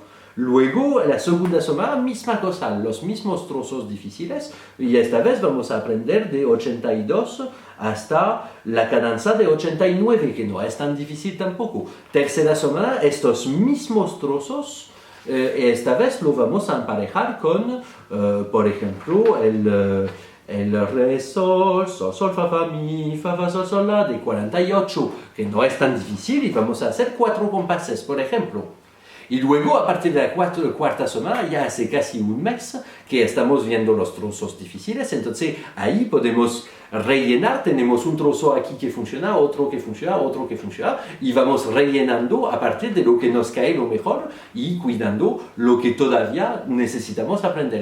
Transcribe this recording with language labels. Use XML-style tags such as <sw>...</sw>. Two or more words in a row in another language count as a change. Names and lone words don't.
<es>Luego, la segunda sonada, misma cosa, los mismos trozos difíciles, y esta vez vamos a aprender de 82 hasta la cadenza de 89, que no es tan difícil tampoco. Tercera sonada, estos mismos trozos, esta vez lo vamos a emparejar con, por ejemplo, el re, sol, sol, sol, fa, fa, mi, fa, sol, sol, la, de 48, que no es tan difícil, y vamos a hacer 4 compases, por ejemplo. Y luego, a partir de la cuarta sonada, ya hace casi un mes que estamos viendo los trozos difíciles, entonces ahí podemos rellenar, tenemos un trozo aquí que funciona, otro que funciona, otro que funciona, y vamos rellenando a partir de lo que nos cae lo mejor y cuidando lo que todavía necesitamos aprender.</es>